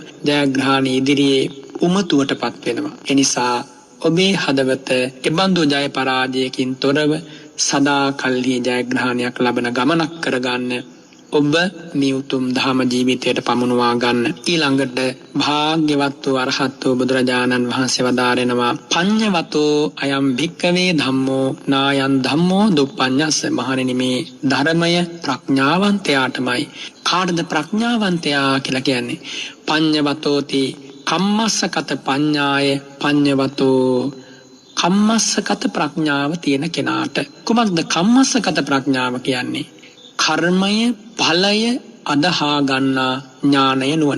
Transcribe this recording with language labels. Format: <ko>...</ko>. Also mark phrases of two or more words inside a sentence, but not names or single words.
<si>ජයග්‍රහණය ඉදිරියේ උමතුවටපත් වෙනවා. එනිසා ඔබේ හදවත එබඳු ජය පරාජයකින් තොරව සදා කල්හි ජයග්‍රහණයක් ලබන ගමනක් කරගන්න ඔබ මේ උතුම් ධම ජීවිතයට පමුණුවා ගන්න. ඊළඟට භාග්‍යවත් වූ අරහත් වූ බුදුරජාණන් වහන්සේ වදාරනවා</si> <pi>පඤ්ඤවතෝ අයම් භික්කවේ ධම්මෝ නායන් ධම්මෝ දුප්පඤ්ඤස්ස.</pi> <si>මහණෙනි, මේ ධර්මය ප්‍රඥාවන්තයාටමයි. කාටද ප්‍රඥාවන්තයා කියලා කියන්නේ?</si> <pi>පඤ්ඤවතෝති කම්මස්සකත පඤ්ඤාය පඤ්ඤවතෝ.</pi> <si>කම්මස්සකත ප්‍රඥාව තියෙන කෙනාට. කුමක්ද කම්මස්සකත ප්‍රඥාව කියන්නේ? කර්මය ඵලය අදහා ගන්නා ඥානය නුවණ.</si>